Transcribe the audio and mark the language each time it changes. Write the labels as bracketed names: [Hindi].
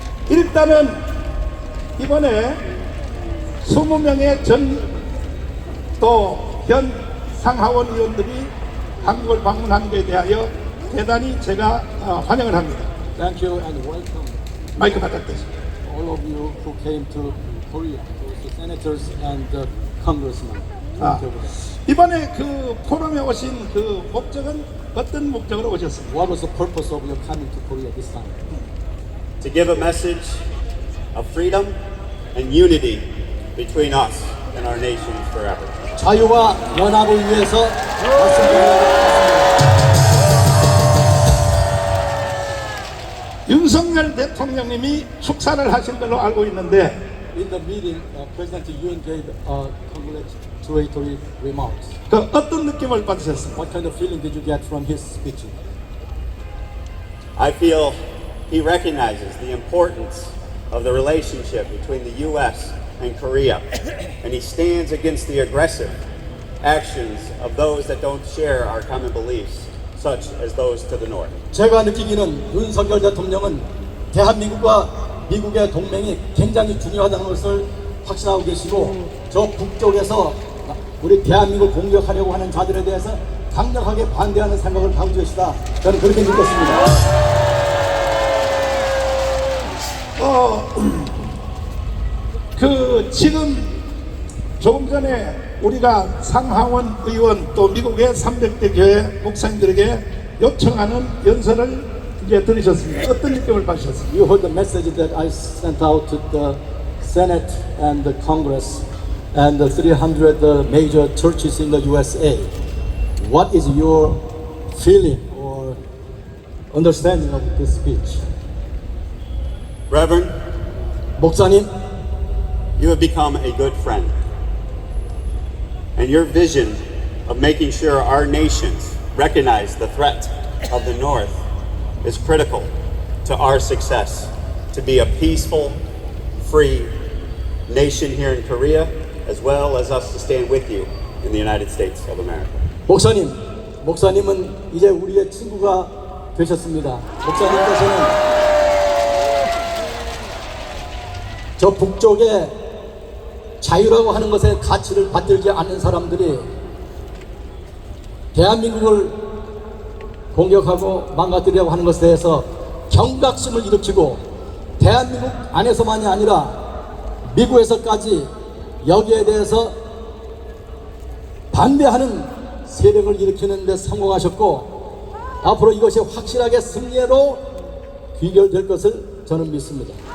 [Korean] 일단은 이번에 20명의 전 또 현 상하원 의원들이 한국을 방문한 것에 대하여 대단히 제가 환영을 합니다. [English] Thank you and welcome [Korean] 마이크 받았겠습니다. [English] all of you who came to Korea, the senators and the congressmen. 아, Thank you. [Korean] 이번에 그 포럼에 오신 그 목적은 어떤 목적으로 오셨습니까? [English] What was the purpose of your coming to Korea this time? To give a message of freedom and unity between us and our nations forever. [Korean] 자유와 연합을 위해서 말씀드립니다. 윤석열 대통령님이 축사를 하신 걸로 알고 있는데 [English] In the meeting, President Yoon gave congratulatory remarks. [Korean] 그 어떤 느낌을 받으셨습니까? [English] What kind of feeling did you get from his speech? I feel he recognizes the importance of the relationship between the U.S. and Korea, and he stands against the aggressive actions of those that don't share our common beliefs, such as those to the north. [Korean] 제가 느끼기는 윤석열 대통령은 대한민국과 미국의 동맹이 굉장히 중요하다는 것을 확신하고 계시고 저 북쪽에서 우리 대한민국을 공격하려고 하는 자들에 대해서 강력하게 반대하는 생각을 가지고 계시다. 저는 그렇게 느꼈습니다. 지금 조금 전에 우리가 상하원 의원 또 미국의 300대 교회 목사님들에게 요청하는 연설을 이제 들으셨습니다. 어떤 느낌을 받으셨습니까? [English] You heard the message that I sent out to the Senate and the Congress and the 300 major churches in the USA. What is your feeling or understanding of this speech? Reverend, [Korean] 목사님, [English] you have become a good friend. And your vision of making sure our nations recognize the threat of the North is critical to our success to be a peaceful, free nation here in Korea, as well as us to stand with you in the United States of America. [Korean] 목사님은 이제 우리의 친구가 되셨습니다. 목사님께서는 저 북쪽에 자유라고 하는 것에 가치를 받들지 않는 사람들이 대한민국을 공격하고 망가뜨리려고 하는 것에 대해서 경각심을 일으키고 대한민국 안에서만이 아니라 미국에서까지 여기에 대해서 반대하는 세력을 일으키는 데 성공하셨고 앞으로 이것이 확실하게 승리로 귀결될 것을 저는 믿습니다.